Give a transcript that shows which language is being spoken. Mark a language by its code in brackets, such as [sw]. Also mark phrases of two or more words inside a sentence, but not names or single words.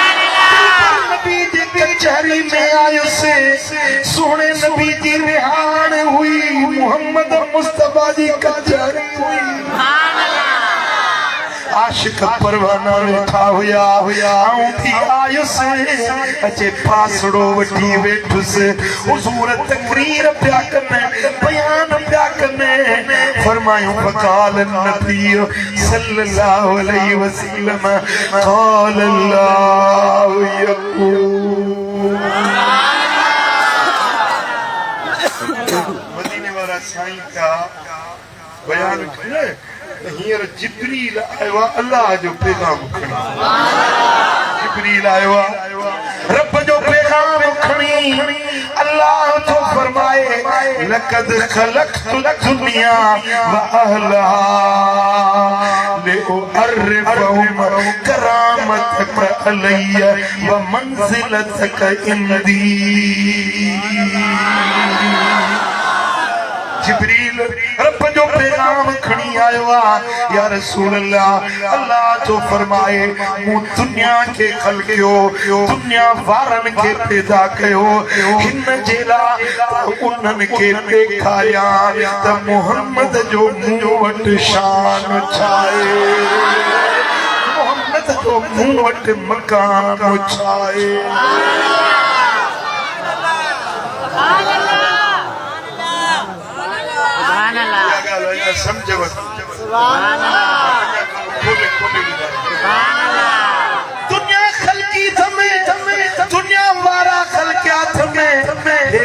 [sd] कचहरी में आयो से सोने नबी जी रिहान हुई, मोहम्मद मुस्तफा जी कचहरी हुई, आशिक परवाना वेठा हुया, आऊं भी आयो से अचे पासड़ो वठी वेठुसि, हुजूर तकरीर पिया कने, बयान पिया कने, फरमायूं [ar] فقال النبي صلى الله عليه وسلم قال الله يقول. [sd] मदीने वाला साईं का बयान करे, हींअर जिब्रील आयो आहे अल्लाह जो पैगाम खणी, जिब्रील आयो आहे रब जो पैगाम खणी, अल्लाह तो फरमाए [ar] لقد خلقت الدنيا وأهلها لأعرفهم كرامتك علي ومنزلتك عندي. [sd] जिब्रील रब जो पैगाम खणी आयो आ [ar] يا رسول الله. [sd] अल्लाह जो फरमाए मु दुनिया के खलकियो दुनिया वारन के पैदा कयो हिन जेला उन्हन के देखाया त मोहम्मद जो मुंह वट शान छाए मोहम्मद जो मुंह वट मकाम छाए। समझो दुनिया खलकी थमे दुनिया वारा खलकिया थमे हे